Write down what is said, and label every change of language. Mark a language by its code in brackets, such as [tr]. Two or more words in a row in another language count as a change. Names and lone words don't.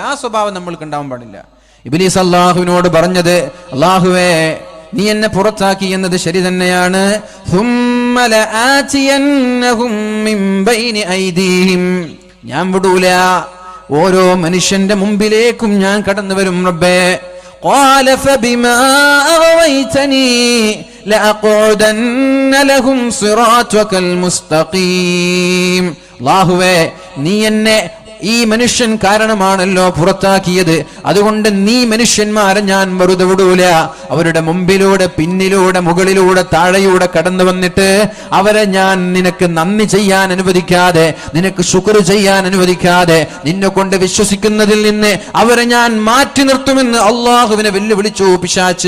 [ml] ആ സ്വഭാവം നമ്മൾക്ക് ഉണ്ടാവാൻ പാടില്ല. ഇബ്ലീസ് അല്ലാഹുവിനോട് പറഞ്ഞത്, അല്ലാഹുവേ, നീ എന്നെ പുറത്താക്കി എന്നത് ശരി തന്നെയാണ്. ഞാൻ വിടൂല, ഓരോ മനുഷ്യന്റെ മുമ്പിലേക്കും ഞാൻ കടന്നു വരും റബ്ബേ. [ar] قال فبما أغويتني لأقعدن لهم صراطك المستقيم. [ml] അല്ലാഹുവേ, നീ എന്നെ ഈ മനുഷ്യൻ കാരണമാണല്ലോ പുറത്താക്കിയത്, അതുകൊണ്ട് നീ മനുഷ്യന്മാരെ ഞാൻ വെറുതെ വിടൂല. അവരുടെ മുമ്പിലൂടെ, പിന്നിലൂടെ, മുകളിലൂടെ, താഴെയൂടെ കടന്നു വന്നിട്ട് അവരെ ഞാൻ നിനക്ക് നന്ദി ചെയ്യാൻ അനുവദിക്കാതെ, നിനക്ക് ശുക്ർ ചെയ്യാൻ അനുവദിക്കാതെ, നിന്നെ കൊണ്ട് വിശ്വസിക്കുന്നതിൽ നിന്ന് അവരെ ഞാൻ മാറ്റി നിർത്തുമെന്ന് അള്ളാഹുവിനെ വെല്ലുവിളിച്ചു പിശാച്.